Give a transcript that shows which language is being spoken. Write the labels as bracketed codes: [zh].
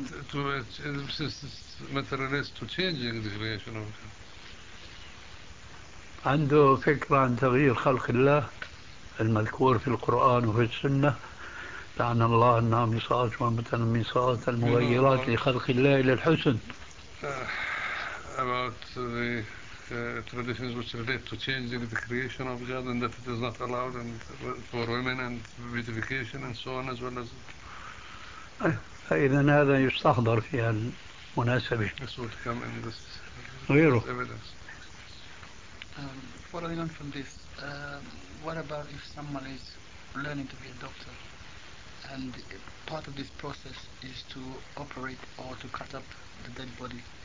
[en] To since this matter relates to changing the creation of God. [ar] عنده فكرة عن تغيير خلق الله المذكور في القرآن وفي السنة. لعن الله النامصات والمتنمصات المغيرات لخلق الله إلى الحسن. [en] About the traditions which relate to changing the creation of God and that it is not allowed and for women and beautification and so on as well as. [ar] فإذا هذا يستحضر في المناسبة. [en] This would come in this evidence. What I learned from this, what about if someone is learning to be a doctor and part of this process is to operate or to cut up the dead body?